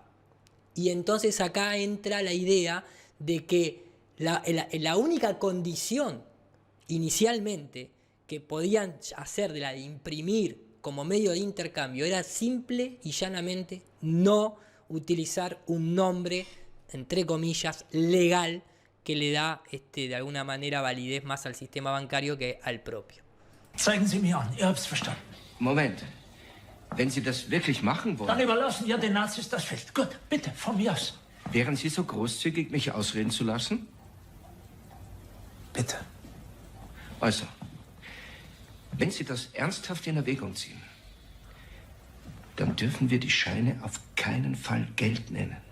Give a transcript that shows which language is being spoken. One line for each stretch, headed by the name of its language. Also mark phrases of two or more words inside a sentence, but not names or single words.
Spanish: Y entonces acá entra la idea de que la única condición inicialmente que podían hacer de la de imprimir como medio de intercambio era simple y llanamente no utilizar un nombre, entre comillas, legal, que le da de alguna manera validez más al sistema bancario que al propio.
German: Zeigen Sie mir an, ihr habt's verstanden. Moment. Wenn Sie das wirklich machen wollen... Dann überlassen wir den Nazis das Feld. Gut, bitte, von mir aus. Wären Sie so großzügig, mich ausreden zu lassen? Bitte. Also, wenn Sie das ernsthaft in Erwägung ziehen, dann dürfen wir die Scheine auf keinen Fall Geld nennen.